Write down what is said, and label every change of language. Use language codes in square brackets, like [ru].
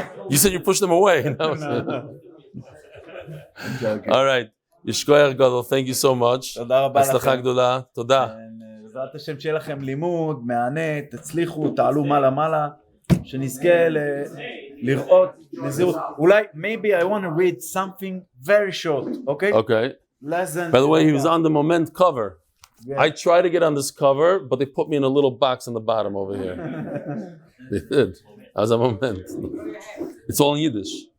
[en] You said you pushed him away. All right. Yishkoyach Gadol, thank you so much. [he] תודה רבה הצלחה לכם. גדולה. תודה. בעזרת השם שיהיה לכם לימוד, מהנה, תצליחו, תעלו מעלה, שנזכה לראות נזירות. אולי, [en] maybe I want to read something very short, okay? Okay. Less than... By the way, he was on the Moment cover. Yeah. I tried to get on this cover, but they put me in a little box on the bottom over here. They did. I was a Moment. It's all in Yiddish.